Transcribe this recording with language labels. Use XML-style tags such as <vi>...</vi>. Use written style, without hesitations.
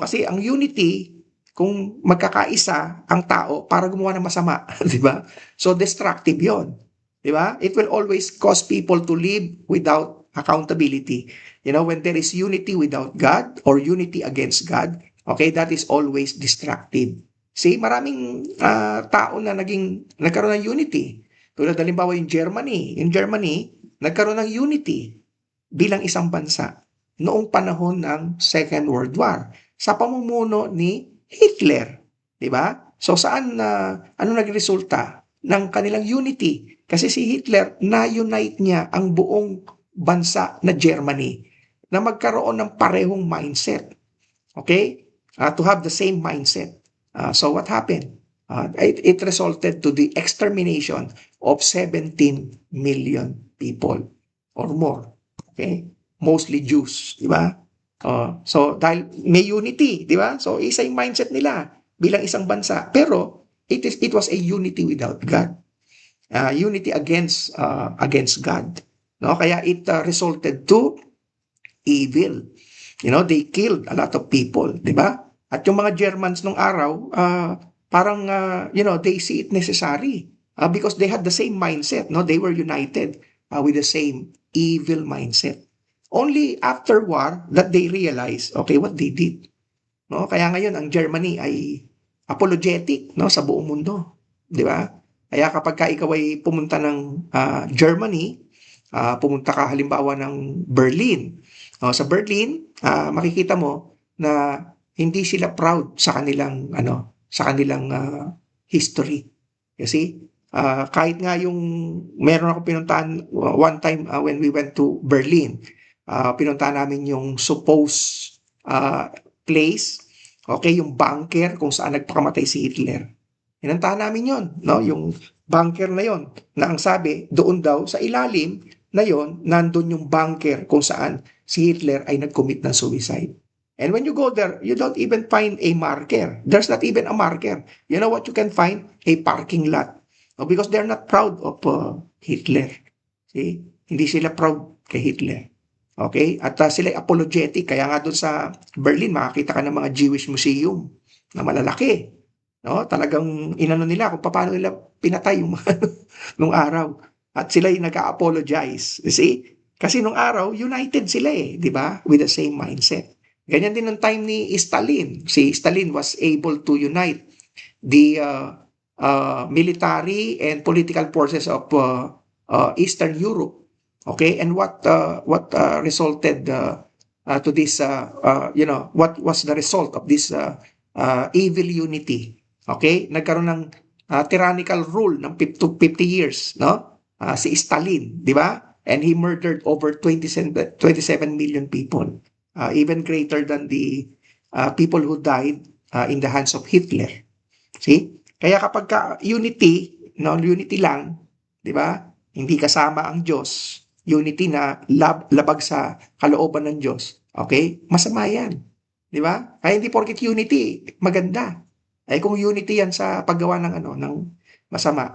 <tl>Kasi ang unity, kung magkakaisa ang tao para gumawa ng masama, di ba? So destructive 'yon. Di ba?</tl> <en>It will always cause people to live without accountability. You know, when there is unity without God or unity against God, okay, that is always destructive.</en> <tl>See, maraming tao na nagkaroon ng unity. Tulad halimbawa yung Germany. Yung Germany, nagkaroon ng unity bilang isang bansa noong panahon ng Second World War sa pamumuno ni Hitler. Di ba? So saan ano nagresulta ng kanilang unity? Kasi si Hitler, na-unite niya ang buong bansa na Germany na magkaroon ng parehong mindset. Okay?</tl> <en>To have the same mindset. So what happened? It resulted to the extermination of 17 million people or more.</en> <tl>Okay?</tl> <en>Mostly Jews,</en> <tl>di ba? So dahil may unity, di ba? So isa yung mindset nila bilang isang bansa. Pero</tl> <en>it was a unity without God. Unity against God. No?</en> <tl>Kaya</tl> <en>it resulted to evil. You know, they killed a lot of people,</en> <tl>di ba? At yung mga Germans nung araw, parang,</tl> <en>they see it necessary because they had the same mindset, no? They were united with the same evil mindset. Only after war that they realized, okay, what they did. No?</en> <tl>Kaya ngayon, ang Germany ay apologetic, no, sa buong mundo. Di ba? Kaya kapag ka ikaw ay pumunta ng Germany, pumunta ka halimbawa ng Berlin. Sa Berlin, makikita mo na hindi sila proud sa kanilang history. You see? Kahit nga yung meron ako pinuntahan</tl> <en>one time when we went to Berlin,</en> <tl>pinuntahan namin yung supposed place, okay, yung bunker kung saan nagpakamatay si Hitler. Pinuntahan namin yon, no? Yung bunker na yon, na ang sabi, doon daw sa ilalim na yon, nandun yung bunker kung saan si Hitler ay nag-commit ng suicide.</tl> <en>And when you go there, you don't even find a marker. There's not even a marker. You know what you can find? A parking lot. No, because they're not proud of Hitler.</en> <tl>See? Hindi sila proud kay Hitler. Okay? At sila apologetic. Kaya nga doon sa Berlin, makakita ka ng mga Jewish museum na malalaki. No? Talagang inano nila kung paano nila pinatay yung nung araw. At sila yung nag-apologize. You see? Kasi nung araw, united sila eh, di ba?</tl> <en>With the same mindset.</en> <tl>Ganyan din ng time ni Stalin.</tl> <en>Si Stalin was able to unite the military and political forces of Eastern Europe. Okay, and what resulted to this? What was the result of this evil unity?</en> <tl>Okay, nagkaroon ng tyrannical rule ng 50 years, no? Si Stalin, di ba?</tl> <en>And he murdered over 27 million people, even greater than the people who died in the hands of Hitler.</en> <tl>See? Kaya kapag unity, no, unity lang, 'di ba? Hindi kasama ang Diyos, unity na labag sa kalooban ng Diyos. Okay? Masama 'yan. 'Di ba? Kaya hindi porket unity maganda. Ay kung unity 'yan sa paggawa ng ng masama.</tl>